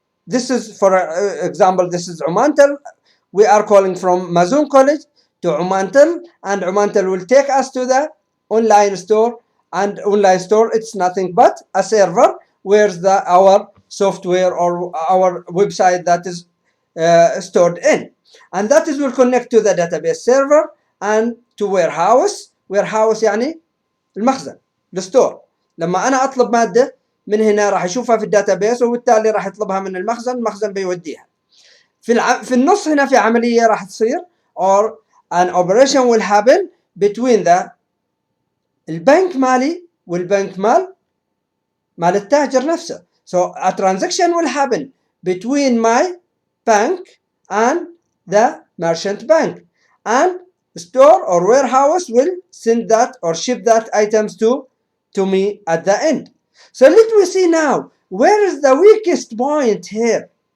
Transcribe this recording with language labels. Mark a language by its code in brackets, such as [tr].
[en] This is, for example, this is Umantel. We are calling from Mazoon College to Umantel, and Umantel will take us to the online store. And online store, it's nothing but a server where our software or our website that is stored in. And that is will connect to the database server and to warehouse. [ar] warehouse يعني المخزن، الستور. لما أنا أطلب مادة من هنا راح يشوفها في الداتابيس، وبالتالي راح يطلبها من المخزن، المخزن بيوديها. في النص هنا في عملية راح تصير، [en] or an operation will happen between [ar] البنك مالي والبنك مال التاجر نفسه. [en] So a transaction will happen between my bank and the merchant bank, and store or warehouse will send that or ship that items to me at the end. So let me see now, where is the weakest point here?